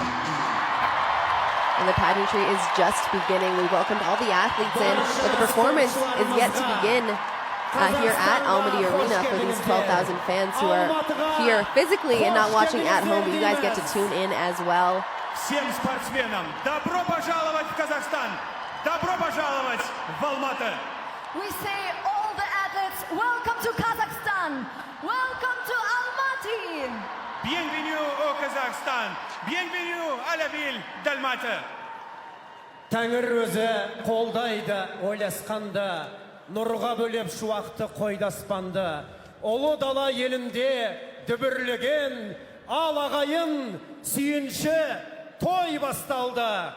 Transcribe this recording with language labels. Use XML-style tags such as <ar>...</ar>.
<en>And the pageantry is just beginning. We welcomed all the athletes in, but the performance is yet to begin here at Almaty Arena for these 12,000 fans who are here physically and not watching at home, but you guys get to tune in as well.</en> <ru>Всем спортсменам добро пожаловать в Казахстан! Добро пожаловать в Almaty!</ru> <en>We say all the athletes, welcome to Kazakhstan! Welcome to Almaty!</en> <fr>Bienvenue au Kazakhstan! Bienvenue à la ville d'Almaty!</fr> <kk>Тәңір өзі қолдайды ойласқанда, нұрға бөлеп шуақты қойды аспанды. Ұлы дала елінде дүбірлеген, ал ағайын сүйінші той басталды.</kk>